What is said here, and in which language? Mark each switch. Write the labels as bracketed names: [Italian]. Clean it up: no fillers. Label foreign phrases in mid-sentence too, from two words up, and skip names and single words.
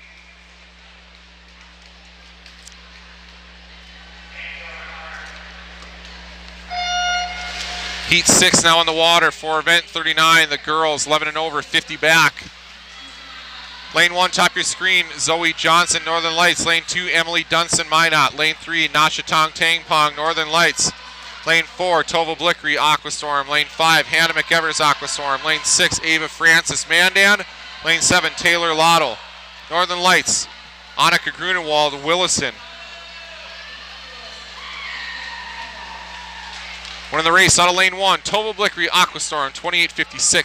[English] Heat 6 now in the water for event 39. The girls 11 and over, 50 back. Lane 1, top of your screen, Zoe Johnson, Northern Lights. Lane 2, Emily Dunson, Minot. Lane 3, Nasha Tong Tang Pong, Northern Lights. Lane 4, Tova Blickery, Aquastorm. Lane 5, Hannah McEvers, Aquastorm. Lane 6, Ava Francis, Mandan. Lane 7, Taylor Lottle, Northern Lights. Annika Grunewald, Williston. Winning the race out of lane 1, Tova Blickery, Aquastorm, 28.56.